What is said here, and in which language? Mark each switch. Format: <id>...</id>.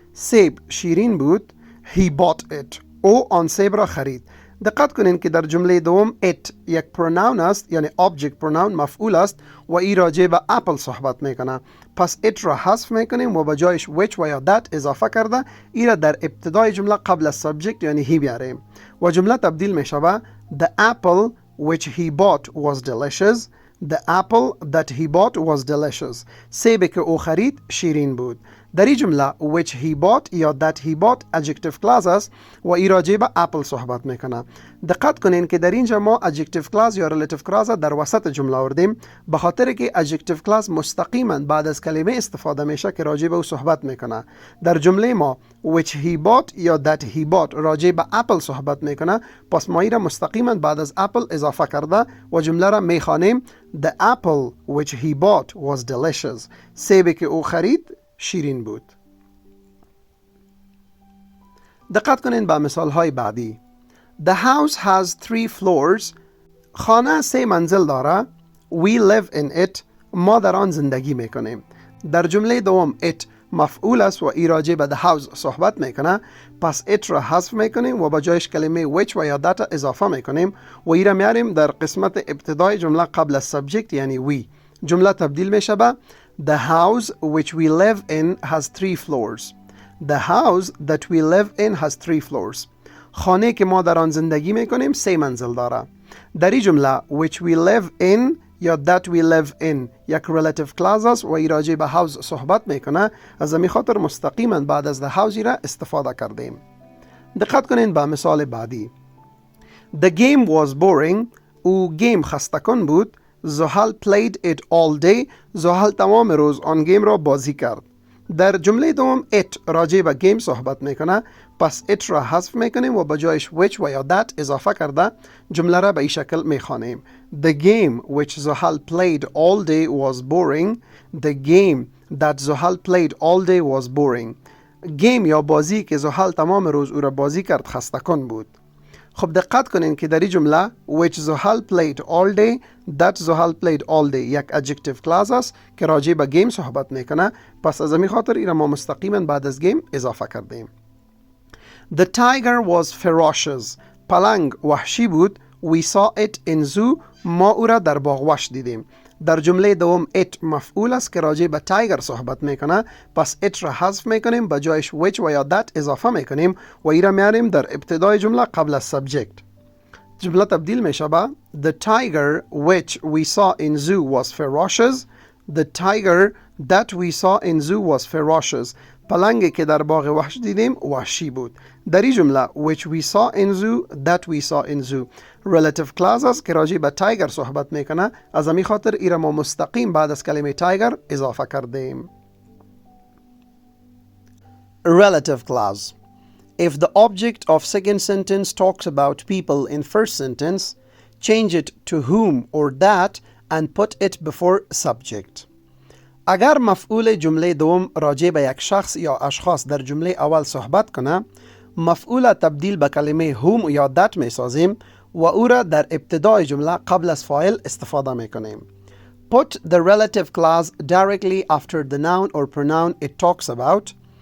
<fa>سیب شیرین بود.</fa> <en>He bought it.</en> <fa>او آن سیب را خرید. دقت کنین که در جمله دوم it یک pronoun است یعنی object pronoun مفعول است و ای راجع به apple صحبت میکنه. پس it را حذف میکنیم و به جایش which و یا that اضافه کرده ای را در ابتدای جمله قبل از subject یعنی he بیاریم و جمله تبدیل میشوه</fa> <en>the apple which he bought was delicious. The apple that he bought was delicious.</en> <fa>سیبی که او خرید شیرین بود. در این جمله</fa> <en>which he bought</en> <fa>یا</fa> <en>that he bought</en> <fa>adjective clause است و ای راجع به اپل صحبت میکنه. دقت کنین که در اینجا ما adjective clause یا relative clause در وسط جمله آوردیم به خاطر که adjective clause مستقیما بعد از کلمه استفاده میشه که راجع به او صحبت میکنه. در جمله ما</fa> <en>which he bought</en> <fa>یا</fa> <en>that he bought</en> <fa>راجع به اپل صحبت میکنه. پس ما ای را مستقیما بعد از اپل اضافه کرده و جمله را میخوانیم</fa> <en>The apple which he bought was delicious.</en> <fa>سیبی که او خرید شیرین بود. دقت کنین به مثال های بعدی.</fa> <en>The house has 3 floors.</en> <fa>خانه 3 منزل داره.</fa> <en>We live in it.</en> <fa>ما در آن زندگی میکنیم. در جمله دوم it مفعول است و ای راجع به the house صحبت میکنه. پس it را حذف میکنیم و با جایش کلمه which و یا that اضافه میکنیم و ای را میاریم در قسمت ابتدای جمله قبل از subject یعنی we. جمله تبدیل میشه به</fa> <en>The house which we live in has 3 floors. The house that we live in has 3 floors.</en> <fa>خانه که ما در آن زندگی میکنیم 3 منزل داره. در این جمله</fa> <en>which we live in</en> <fa>یا</fa> <en>that we live in</en> <fa>یک relative clause است و ای راجع به house صحبت میکنه. از همین خاطر مستقیما بعد از the house را استفاده کردیم. دقت کنین به مثال بعدی.</fa> <en>The game was boring.</en> <fa>او گیم خستکن بود.</fa> <en>Zuhal played it all day.</en> <fa>زحل تمام روز آن گیم را بازی کرد. در جمله دوم it راجع به گیم صحبت میکنه. پس it را حذف میکنیم و به جایش which و یا that اضافه کرده جمله را به این شکل میخوانیم.</fa> <en>The game which Zuhal played all day was boring. The game that Zuhal played all day was boring.</en> <fa>گیم یا بازی که زحل تمام روز او را بازی کرد خستکن بود. خب دقت کنین که در این جمله</fa> <en>which Zuhal played all day that Zuhal played all day</en> <fa>یک adjective clause است که راجع به گیم صحبت میکنه. پس از همین خاطر این ما مستقیما بعد از گیم اضافه کردیم.</fa> <en>The tiger was ferocious.</en> <fa>پلنگ وحشی بود.</fa> <en>We saw it in zoo.</en> <fa>ما او را در باغ وحش دیدیم. در جمله دوم it مفعول است که راجع به تایگر صحبت میکنه. پس it را حذف میکنیم به جایش which و یا that اضافه میکنیم و ای را میاریم در ابتدای جمله قبل از subject. جمله تبدیل میشه به</fa> <en>The tiger which we saw in zoo was ferocious. The tiger that we saw in zoo was ferocious.</en> <fa>پلنگی که در باغ وحش دیدیم وحشی بود. در این جمله</fa> <en>which we saw in zoo that we saw in zoo</en> <fa>relative clause است که راجع به تایگر صحبت میکنه. از همین خاطر ای را ما مستقیم بعد از کلمه تایگر اضافه کردیم.</fa> <en>Relative clause. If the object of second sentence talks about people in first sentence, change it to whom or that and put it before subject.</en> <fa>اگر مفعول جمله دوم راجع به یک شخص یا اشخاص در جمله اول صحبت کنه، مفعول تبدیل به کلمه whom یا that می سازیم و او را در ابتدای جمله قبل از فایل استفاده می کنیم.</fa> <en>Put the relative clause directly after the noun or pronoun it talks about.</en>